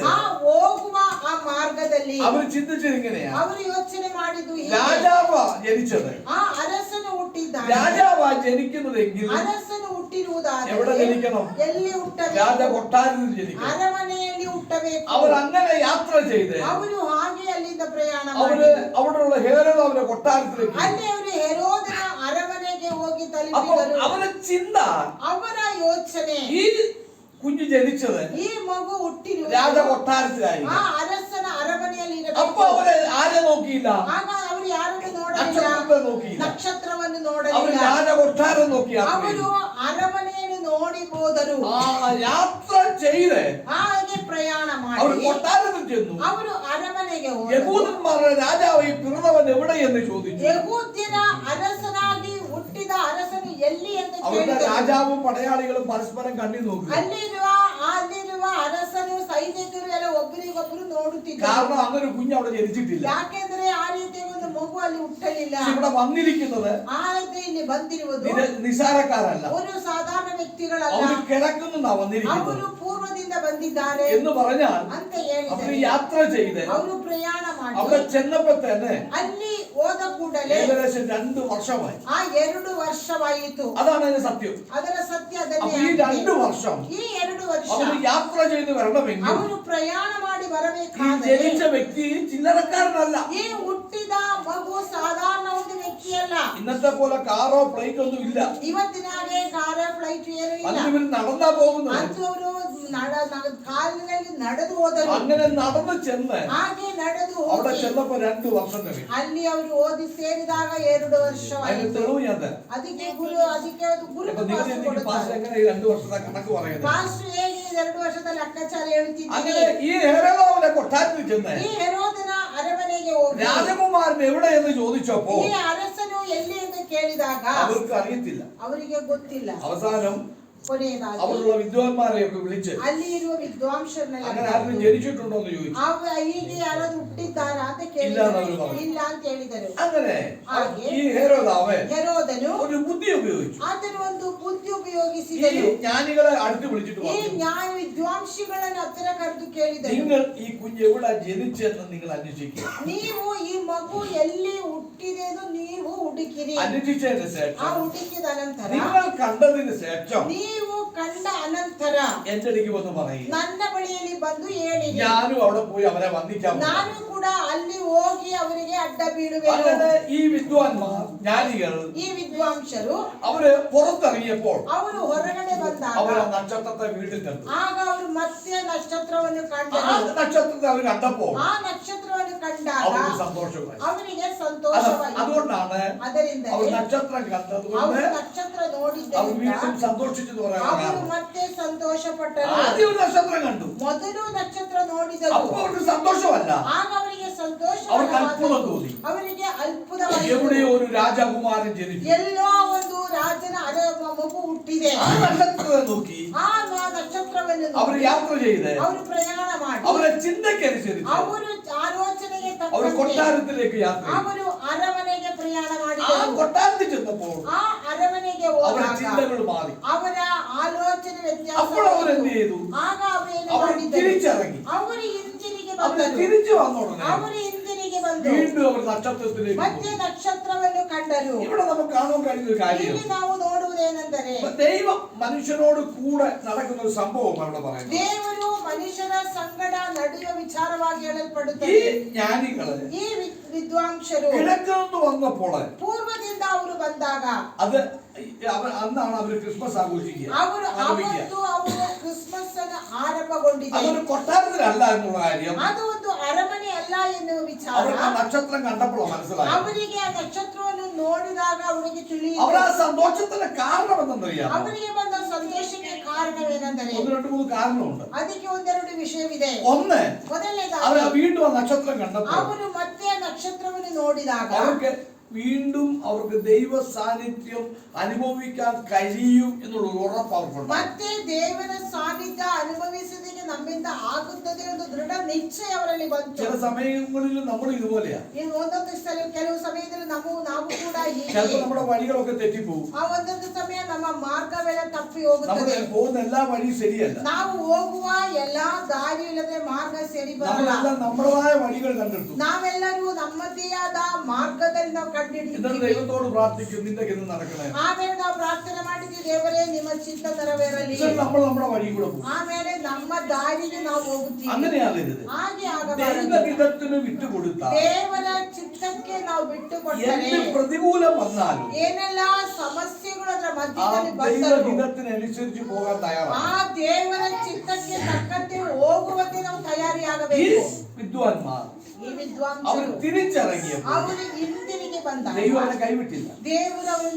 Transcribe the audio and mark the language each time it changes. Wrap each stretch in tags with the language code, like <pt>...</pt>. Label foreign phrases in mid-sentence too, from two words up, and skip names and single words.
<kn>ಆ ಹೋಗುವ ಆ ಮಾರ್ಗದಲ್ಲಿ</kn> <ml>അവർ ചിന്തിച്ചത് ഇങ്ങനെയാണ്.</ml> <kn>ಅವರು ಯೋಚನೆ ಮಾಡಿದ್ದು ಹೀಗೆ.</kn> <ml>രാജാവാ ജനിച്ചത്,</ml> <kn>ಆ ಅರಸನು ಹುಟ್ಟಿದ್ದಾನೆ.</kn> <ml>രാജാവാ ജനിക്കുന്നതെങ്കിൽ</ml> <kn>ಅರಸನು ಹುಟ್ಟಿರುವುದಾದರೆ</kn> <ml>എവിടെ ജനിക്കണം?</ml> <kn>ಎಲ್ಲಿ ಹುಟ್ಟಬೇಕು?</kn> <ml>രാജ കൊട്ടാരത്തിൽ ജനിക്കണം.</ml> <kn>ಅರಮನೆಯಲ್ಲಿ ಹುಟ್ಟಬೇಕು.</kn> <ml>അവർ അങ്ങനെ യാത്ര ചെയ്ത്</ml> <kn>ಅವರು ಹಾಗೆ ಅಲ್ಲಿಂದ ಪ್ರಯಾಣ</kn> <ml>അവര്</ml> <kn>ಮಾಡಿ</kn> <ml>അവിടെയുള്ള ഹേരോദ് അവരുടെ കൊട്ടാരത്തിലേക്ക്.</ml> <kn>ಅಲ್ಲಿ ಅವರು ಹೆರೋದನ ಅರಮನೆಗೆ ಹೋಗಿ</kn> <ml>അപ്പോൾ</ml> <kn>ತಲುಪಿದರು.</kn> <ml>അവരുടെ ചിന്ത</ml> <kn>ಅವರ ಯೋಚನೆ</kn> <ml>ഈ കുഞ്ഞ് ജനിച്ചത്</ml> <kn>ಈ ಮಗು ಹುಟ್ಟಿರುವುದು</kn> <ml>രാജ കൊട്ടാരത്തിലായി.</ml> <kn>ಆ ಅರಸನ ಅರಮನೆಯಲ್ಲಿ</kn> <ml>അപ്പൊ</ml> <kn>ಇರಬೇಕು.</kn> <ml>അവര് ആരെ നോക്കിയില്ല?</ml> <kn>ಆಗ ಅವರು ಯಾರನ್ನು ನೋಡಲಿಲ್ಲ,</kn> <ml>നക്ഷത്രത്തെ നോക്കിയില്ല.</ml> <kn>നക്ഷತ್ರವನ್ನು</kn> <ml>അവർ</ml> <kn>ನೋಡಲಿಲ್ಲ.</kn> <ml>രാജ കൊട്ടാരം നോക്കി യാത്ര</ml> <kn>ಅವರು</kn> <ml>ചെയ്തു.</ml> <kn>ಅರಮನೆಯನ್ನು ನೋಡಿ ಹೋದರು.</kn> <ml>ആ യാത്ര ചെയ്ത്</ml> <kn>ಹಾಗೆ ಪ್ರಯಾಣ</kn> <ml>അവർ</ml> <kn>ಮಾಡಿ</kn> <ml>കൊട്ടാരത്തിൽ ചെന്നു.</ml> <kn>ಅವರು ಅರಮನೆಗೆ ಹೋದರು.</kn> <ml>യഹൂദന്മാരുടെ രാജാവ് ഈ പിറന്നവൻ എവിടെയെന്ന് ചോദിച്ചു.</ml> <kn>ಯೆಹೂದ್ಯರ ಅರಸನಾಗಿ ಹುಟ್ಟಿದ ಅರಸನು ಎಲ್ಲಿ ಎಂದು</kn> <ml>അവരുടെ</ml> <kn>ಕೇಳಿದರು.</kn> <ml>രാജാവും പടയാളികളും പരസ്പരം കണ്ണി നോക്കി.</ml> <kn>ಅಲ್ಲಿರುವ ಅರಸನು ಸೈನಿಕರು ಎಲ್ಲ ಒಬ್ಬರಿಗೊಬ್ಬರು ನೋಡುತ್ತಿದ್ದರು.</kn> <ml>കാരണം അങ്ങനെ ഒരു കുഞ്ഞ് അവിടെ ജനിച്ചിട്ടില്ല.</ml> <kn>ಯಾಕೆಂದ್ರೆ ಆ ರೀತಿಯ ಒಂದು ಮಗು ಅಲ್ಲಿ ಹುಟ್ಟಲಿಲ್ಲ.</kn> <ml>ഇവിടെ വന്നിരിക്കുന്നത്</ml> <kn>ಆದ್ರೆ ಇಲ್ಲಿ ಬಂದಿರುವುದು</kn> <ml>നിസാരക്കാരല്ല,</ml> <kn>ഒരു സാധാരണ ವ್ಯಕ್ತಿಗಳಲ್ಲ.</kn> <ml>അവർ കിഴക്കുന്നാ വന്നിരിക്കുന്നത്</ml> <kn>ಅವರು ಪೂರ್ವದಿಂದ ಬಂದಿದ್ದಾರೆ</kn> <ml>എന്ന് പറഞ്ഞാൽ</ml> <kn>ಅಂತ</kn> <ml>അവർ</ml> <kn>ಹೇಳಿದರು.</kn> <ml>യാത്ര ചെയ്ത്</ml> <kn>ಅವರು ಪ್ರಯಾಣ ಮಾಡಿ</kn> <ml>അവിടെ ചെന്നപ്പോ തന്നെ</ml> <kn>ಅಲ್ಲಿ ಹೋದ ಕೂಡಲೇ</kn> <ml>ഏകദേശം 2 വർഷമായി.</ml> <kn>ಆ 2 ವರ್ಷವಾಯಿತು.</kn> <ml>അതാണ് അതിന്റെ സത്യം.</ml> <kn>ಅದರ ಸತ್ಯ</kn> <ml>അപ്പൊ ഈ</ml> <kn>ಅದನ್ನೇ.</kn> <ml>2 വർഷം</ml> <kn>ಈ 2 ವರ್ಷ</kn> <ml>അവര് യാത്ര ചെയ്ത് വരണമെങ്കിൽ</ml> <kn>ಅವರು ಪ್ರಯಾಣ ಮಾಡಿ</kn> <ml>ഈ</ml> <kn>ಬರಬೇಕಾದರೆ</kn> <ml>ജനിച്ച വ്യക്തി ചില്ലറക്കാരനല്ല.</ml> <kn>ಈ ಹುಟ್ಟಿದ ಮಗು ಸಾಧಾರಣ ಒಂದು ವ್ಯಕ್ತಿಯಲ್ಲ.</kn> <ml>ഇന്നത്തെ പോലെ കാറോ ഫ്ലൈറ്റ് ഒന്നും ഇല്ല.</ml> <kn>ಇವತ್ತಿನ ಹಾಗೆ ಕಾರ ಫ್ಲೈಟ್ ಏನು ಇಲ್ಲ.</kn> <ml>ഇവർ നടന്നാ പോകുന്നത്.</ml> <kn>ಅಂತೂ ಅವರು ಕಾಲಿನಲ್ಲಿ ನಡೆದು ಹೋದರು.</kn> <ml>അങ്ങനെ നടന്നു ചെന്ന്</ml> <kn>ಹಾಗೆ ನಡೆದು</kn> <ml>അവിടെ</ml> <kn>ಹೋಗಿ</kn> <ml>ചെന്നപ്പോ 2 വർഷം കഴിഞ്ഞു.</ml> <kn>ಅಲ್ಲಿ ಅವರು ಓದಿ ಸೇರಿದಾಗ 2 ವರ್ಷವಾಯಿತು.</kn> <ml>തെളിവ് ഞാൻ തരാം.</ml> <kn>ಅದಕ್ಕೆ ಅದು ಗುರು</kn> <ml>അപ്പൊ നിങ്ങൾ എനിക്ക് പാസ് എങ്ങനെ ഈ 2 വർഷത്തെ കണക്ക് പറയുന്നത്?</ml> <kn>ಪಾಸ್ಟರ್ ಹೇಗೆ 2 ವರ್ಷದ ಲೆಕ್ಕಾಚಾರ ಹೇಳ್ತಿದ್ದೀರಿ?</kn> <ml>അങ്ങനെ ഈ ഹെരോദാവിന്റെ കൊട്ടാരത്തിൽ ചെന്ന്</ml> <kn>ಈ ಹೆರೋದನ ಅರಮನೆಗೆ ಹೋಗಿ</kn> <ml>രാജകുമാരൻ എവിടെയെന്ന് ചോദിച്ചപ്പോ</ml> <kn>ಈ ಅರಸನು ಎಲ್ಲಿ ಎಂದು ಕೇಳಿದಾಗ</kn> <ml>അവർക്ക് അറിയത്തില്ല.</ml> <kn>ಅವರಿಗೆ ಗೊತ್ತಿಲ್ಲ.</kn> <ml>അവസാനം</ml> <kn>ಕೊನೆಯದಾಗಿ</kn> <ml>അവരുള്ള വിദ്വാൻമാരെയൊക്കെ വിളിച്ച്</ml> <kn>ಅಲ್ಲಿ ಇರುವ ವಿದ್ವಾಂಸರನ್ನೆಲ್ಲ</kn> <ml>അങ്ങനെ ആരും ജനിച്ചിട്ടുണ്ടോ എന്ന് ചോദിച്ചു.</ml> <kn>ಹೀಗೆ ಯಾರಾದ್ರೂ ಹುಟ್ಟಿದ್ದಾರಾ ಅಂತ ಇಲ್ಲ ಕೇಳಿದರು.</kn> <ml>ಅನ್ನೋರು പറഞ്ഞു.</ml> <kn>ಇಲ್ಲ ಅಂತ ಹೇಳಿದರು.</kn> <ml>അങ്ങനെ</ml> <kn>ಹಾಗೆ</kn> <ml>ഈ ഹെരോദാവ്</ml> <kn>ಹೆರೋದನು</kn> <ml>ഒരു ബുദ്ധി ഉപയോഗിച്ചു.</ml> <kn>ಆತನು ಒಂದು ಬುದ್ಧಿ</kn> <ml>ഈ</ml> <kn>ಉಪಯೋಗಿಸಿದನು.</kn> <ml>ജ്ഞാനികളെ അടുത്ത് വിളിച്ചിട്ട്</ml> <kn>ಈ</kn> <ml>പറഞ്ഞു,</ml> <kn>ನ್ಯಾಯ ವಿದ್ವಾಂಸಿಗಳನ್ನು ಹತ್ತಿರ ಕರೆದು ಕೇಳಿದನು,</kn> <ml>നിങ്ങൾ ഈ കുഞ്ഞ് എവിടെ ജനിച്ചെന്ന് നിങ്ങൾ അന്വേഷിക്കുക.</ml> <kn>ನೀವು ಈ ಮಗು ಎಲ್ಲಿ ಹುಟ್ಟಿದೆ ಎಂದು ನೀವು ಹುಡುಕಿರಿ.</kn> <ml>അന്വേഷിച്ചതിന്</ml> <kn>ಆ</kn> <ml>ശേഷം</ml> <kn>ಹುಡುಕಿದ ನಂತರ</kn> <ml>നിങ്ങൾ കണ്ടതിന് ശേഷം</ml> <kn>ನೀವು ಕಂಡ ಅನಂತರ</kn> <ml>എന്റെ അടുക്ക് വന്ന് പറയുക.</ml> <kn>ನನ್ನ ಬಳಿಯಲ್ಲಿ ಬಂದು ಹೇಳಿರಿ.</kn> <ml>ഞാനും അവിടെ പോയി അവരെ വന്ദിക്കാൻ പോകും.</ml> <kn>ನಾನು ಕೂಡ ಅಲ್ಲಿ ಹೋಗಿ ಅವರಿಗೆ ಅಡ್ಡ ಬೀಳುವೆನು.</kn> <ml>അങ്ങനെ ഈ വിദ്വാൻമാർ ജ്ഞാനികൾ</ml> <kn>ಈ ವಿದ್ವಾಂಸರು</kn> <ml>അവര് പുറത്തിറങ്ങിയപ്പോൾ</ml> <kn>ಅವರು ಹೊರಗಡೆ ಬಂದಾಗ</kn> <ml>അവര് ആ നക്ഷത്രത്തെ വീട്ടിൽ കണ്ടു.</ml> <kn>ಆಗ ಅವರು ಮತ್ತೆ ನಕ್ಷತ್ರವನ್ನು</kn> <ml>ആ</ml> <kn>ಕಂಡರು.</kn> <ml>നക്ഷത്രത്തെ അവർ കണ്ടപ്പോൾ</ml> <kn>ಆ ನಕ್ಷತ್ರವನ್ನು ಕಂಡಾಗ</kn> <ml>അവർക്ക് സന്തോഷമായി.</ml> <kn>ಅವರಿಗೆ ಸಂತೋಷವಾಯಿತು.</kn> <ml>അതുകൊണ്ടാണ്</ml> <kn>ಅದರಿಂದ</kn> <ml>അവർ നക്ഷത്രം കണ്ടതുകൊണ്ട്</ml> <kn>ಅವರು ನಕ್ಷತ್ರ</kn> <ml>അവർ</ml> <kn>ನೋಡಿದ್ದರಿಂದ</kn> <ml>വീണ്ടും സന്തോഷിച്ചെന്ന് പറയാൻ</ml> <kn>ಅವರು</kn> <ml>കാരണം</ml> <kn>ಮತ್ತೆ ಸಂತೋಷಪಟ್ಟರು.</kn> <ml>ആദ്യം ഒരു നക്ഷത്രം കണ്ടു.</ml> <kn>ಮೊದಲು ನಕ್ಷತ್ರ ನೋಡಿದರು.</kn> <ml>അപ്പൊ അവർക്ക് സന്തോഷമല്ല,</ml> <kn>ಆಗ ಅವರಿಗೆ ಸಂತೋಷ,</kn> <ml>അവർക്ക് അത്ഭുതം തോന്നി.</ml> <kn>ಅವರಿಗೆ ಅದ್ಭುತವಾಯಿತು.</kn> <ml>എവിടെയോ ഒരു രാജകുമാരൻ ജനിച്ചു.</ml> <kn>ಎಲ್ಲೋ ಒಂದು ರಾಜನ ಮಗು ಹುಟ್ಟಿದೆ.</kn> <ml>ആ നക്ഷത്രത്തെ നോക്കി</ml> <kn>ಆ ನಕ್ಷತ್ರವನ್ನು</kn> <ml>അവർ യാത്ര ചെയ്ത്</ml> <kn>ಅವರು ಪ್ರಯಾಣ ಮಾಡಿ</kn> <ml>അവരെ ചിന്തക്കനുസരിച്ച്</ml> <kn>ಅವರು ಆಲೋಚನೆಗೆ</kn> <ml>അവർ</ml> <kn>ತಕ್ಕಂತೆ</kn> <ml>കൊട്ടാരത്തിലേക്ക് യാത്ര ചെയ്തു.</ml> <kn>ಅವರು ಅರಮನೆಗೆ ಪ್ರಯಾಣ</kn> <ml>ആ</ml> <kn>ಮಾಡಿದರು.</kn> <ml>കൊട്ടാരത്തിൽ ചെന്നപ്പോൾ</ml> <kn>ಆ ಅರಮನೆಗೆ</kn> <ml>അവരുടെ</ml> <kn>ಹೋದಾಗ</kn> <ml>ചിന്തകൾ മാറി.</ml> <kn>ಅವರ ಆಲೋಚನೆ</kn> <ml>അപ്പോൾ അവരെന്ത്</ml> <kn>ವ್ಯತ್ಯಾಸ.</kn> <ml>ചെയ്തു?</ml> <kn>ಆಗ ಅವರೇನು</kn> <ml>അവർ</ml> <kn>ಮಾಡಿದರು?</kn> <ml>തിരിച്ചിറങ്ങി.</ml> <kn>ಅವರು ಹಿಂದಿನಿಗೆ</kn> <ml>അവർ</ml> <kn>ಬಂದರು.</kn> <ml>തിരിച്ചു വന്ന ഉടനെ</ml> <kn>ಅವರು ಹಿಂದಿನಿಗೆ ಬಂದರು.</kn> <ml>വീണ്ടും അവർ നക്ഷത്രത്തിലേക്ക്</ml> <kn>ಮತ್ತೆ</kn> <ml>പോയി.</ml> <kn>ನಕ್ಷತ್ರವನ್ನು ಕಂಡರು.</kn> <ml>ഇവിടെ നമുക്ക് കാണാൻ കഴിയുന്ന ഒരു കാര്യം,</ml> <kn>ಇಲ್ಲಿ ನಾವು ನೋಡುವುದೇನೆಂದರೆ</kn> <ml>ഇപ്പൊ ദൈവം മനുഷ്യനോട് കൂടെ നടക്കുന്ന ഒരു സംഭവമാണ് ഇവിടെ പറയുന്നത്.</ml> <kn>ದೇವರು ಮನುಷ್ಯನ ಸಂಗಡ ನಡೆಯುವ ವಿಚಾರವಾಗಿ</kn> <ml>ഈ</ml> <kn>ಹೇಳಲ್ಪಡುತ್ತದೆ.</kn> <ml>ജ്ഞാനികള്</ml> <kn>ಈ ವಿದ್ವಾಂಸರು</kn> <ml>കിഴക്ക് നിന്ന് വന്നപ്പോൾ</ml> <kn>ಪೂರ್ವದಿಂದ ಅವರು ಬಂದಾಗ</kn> <ml>അത് അന്നാണ് അവർ ക്രിസ്മസ് ആഘോഷിക്കുക.</ml> <kn>ಅವರು ಅವತ್ತು ಅವರು ಕ್ರಿಸ್ಮಸ್ ಅನ್ನು ಆರಂಭಗೊಂಡಿದೆ.</kn> <ml>അതൊരു കൊട്ടാരത്തിലല്ല എന്നുള്ള കാര്യം</ml> <kn>ಅದು ಒಂದು ಅರಮನೆ ಅಲ್ಲ ಎನ್ನುವ ವಿಚಾರ</kn> <ml>അവർക്ക് ആ നക്ഷത്രം കണ്ടപ്പോൾ മനസ്സിലായി.</ml> <kn>ಅವರಿಗೆ ಆ ನಕ್ಷತ್ರವನ್ನು ನೋಡಿದಾಗ ಅವರಿಗೆ</kn> <ml>അവർ</ml> <kn>ತಿಳಿಯಿತು.</kn> <ml>ആ സന്തോഷത്തിന്റെ കാരണം എന്തെന്നറിയാമോ?</ml> <kn>ಅವರಿಗೆ ಬಂದ ಸಂತೋಷಕ್ಕೆ ಕಾರಣವೇನೆಂದರೆ</kn> <ml>1-2-3 കാരണമുണ്ട്.</ml> <kn>ಅದಕ್ಕೆ ಒಂದೆರಡು ವಿಷಯವಿದೆ.</kn> <ml>ഒന്ന്, അവർ</ml> <kn>ಮೊದಲನೇದಾಗಿ</kn> <ml>വീണ്ടും ആ നക്ഷത്രം കണ്ടപ്പോൾ</ml> <kn>ಅವರು ಮತ್ತೆ ಆ ನಕ್ಷತ್ರವನ್ನು ನೋಡಿದಾಗ</kn> <ml>അവർക്ക് വീണ്ടും അവർക്ക് ദൈവ സാന്നിധ്യം അനുഭവിക്കാൻ കഴിയും എന്നുള്ള ഉറപ്പ് അവർക്കുണ്ട്.</ml> <kn>ಮತ್ತೆ ದೇವರ ಸಾನ್ನಿಧ್ಯ ಅನುಭವಿಸುವುದಕ್ಕೆ ನಮ್ಮಿಂದ ಆಗುತ್ತದೆ ಎಂದು ದೃಢ ನಿಶ್ಚಯ ಅವರಲ್ಲಿ ಬಂತು.</kn> <ml>ചില സമയങ്ങളിൽ നമ്മൾ ഇതുപോലെയാ.</ml> <kn>ಇನ್ನು ಒಂದೊಂದು ಕೆಲವು ಸಮಯದಲ್ಲಿ ನಾವು ಕೂಡ ಹೀಗೆ</kn> <ml>ചിലപ്പോൾ നമ്മുടെ വഴികളൊക്കെ തെറ്റിപ്പോകും.</ml> <kn>ಆ ಒಂದೊಂದು ಸಮಯ ನಮ್ಮ ಮಾರ್ಗವೆಲ್ಲ ತಪ್ಪಿ</kn> <ml>നമ്മൾ</ml> <kn>ಹೋಗುತ್ತದೆ.</kn> <ml>പോകുന്ന എല്ലാ വഴിയും ശരിയല്ല.</ml> <kn>ನಾವು ಹೋಗುವ ಎಲ್ಲಾ ದಾರಿ ಇಲ್ಲದೆ ಮಾರ್ಗ ಸರಿ ಬರಲ್ಲ.</kn> <ml>നമ്മളെല്ലാം നമ്മുടേതായ വഴികൾ കണ്ടെടുത്തു.</ml> <kn>ನಾವೆಲ್ಲರೂ ನಮ್ಮದೇ ಆದ ಮಾರ್ಗದಲ್ಲಿ ನಾವು</kn> <ml>എന്നിട്ട്</ml> <kn>ಕಂಡುಹಿಡಿಯುತ್ತೀವಿ.</kn> <ml>ദൈവത്തോട് പ്രാർത്ഥിക്കും, നിന്റെ ഇത് നടക്കണേ.</ml> <kn>ಆಮೇಲೆ ನಾವು ಪ್ರಾರ್ಥನೆ ಮಾಡಿದ್ವಿ, ದೇವರೇ ನಿಮ್ಮ ಚಿತ್ತ ನೆರವೇರಲಿ.</kn> <ml>എന്നിട്ട് നമ്മൾ നമ്മുടെ വഴി കൂടെ പോകും.</ml> <kn>ಆಮೇಲೆ ನಮ್ಮ ದಾರಿಗೆ ನಾವು ಹೋಗುತ್ತೀವಿ.</kn> <ml>അങ്ങനെയാകരുത്.</ml> <kn>ಹಾಗೆ ಆಗಬಾರದು.</kn> <ml>ദൈവഹിതത്തിന് വിട്ടുകൊടുത്താൽ</ml> <kn>ದೇವರ ಚಿತ್ತಕ್ಕೆ ನಾವು ಬಿಟ್ಟು ಕೊಟ್ಟರೆ</kn> <ml>എന്ത് പ്രതികൂലം വന്നാലും</ml> <kn>ಏನೆಲ್ಲ ಸಮಸ್ಯೆಗಳು ಅದರ</kn> <ml>ആ</ml> <kn>ಮಧ್ಯದಲ್ಲಿ ಬಂದರೂ</kn> <ml>ദൈവഹിതത്തിനനുസരിച്ച് പോകാൻ തയ്യാറാണ്.</ml> <kn>ಆ ದೇವರ ಚಿತ್ತಕ್ಕೆ ತಕ್ಕಂತೆ ಹೋಗುವಂತೆ ನಾವು</kn> <ml>ഈ</ml> <kn>ತಯಾರಿಯಾಗಬೇಕು.</kn> <ml>വിദ്വാൻമാർ</ml> <kn>ಈ</kn> <ml>അവർ</ml> <kn>ವಿದ್ವಾಂಸರು</kn> <ml>തിരിച്ചിറങ്ങിയപ്പോൾ</ml> <kn>ಅವರು ಹಿಂದಿರುಗಿ ಬಂದಾಗ</kn> <ml>ദൈവം അവരെ കൈവിട്ടില്ല.</ml> <kn>ದೇವರು ಅವರನ್ನು</kn>